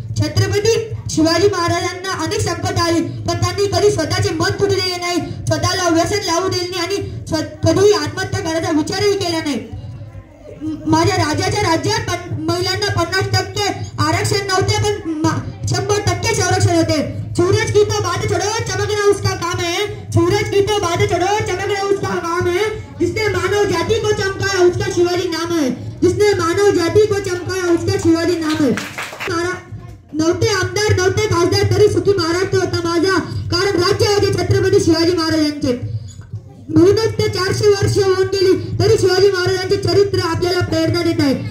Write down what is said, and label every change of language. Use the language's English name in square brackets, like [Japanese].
[Marathi] छत्रपती शिवाजी महाराजांना अनेक संकट आली, पण त्यांनी कधी स्वतःचे मन फुटू दिले नाही, स्वतःला व्यसन लावू दिले नाही आणि कधी आत्महत्या करायचा विचारही केला नाही. माझ्या राजाच्या राज्यात महिलांना 50% आरक्षण नव्हते, पण 100% संरक्षण होते. [Hindi] सूरज की तो बात छोड़ो, चमकना उसका काम है. सूरज की तो बात छोड़ो, चमकना उसका काम है. जिसने मानव जाति को चमकाया उसका शिवाजी नाम है. जिसने मानव जाति को चमकाया उसका शिवाजी नाम है. [Marathi] नव्हते आमदार, नव्हते खासदार, तरी सुखी महाराष्ट्र होता माझा, कारण राज्य होते छत्रपती शिवाजी महाराजांचे. म्हणूनच ते 400 वर्ष होऊन गेली तरी शिवाजी महाराजांचे चरित्र आपल्याला प्रेरणा देत आहे.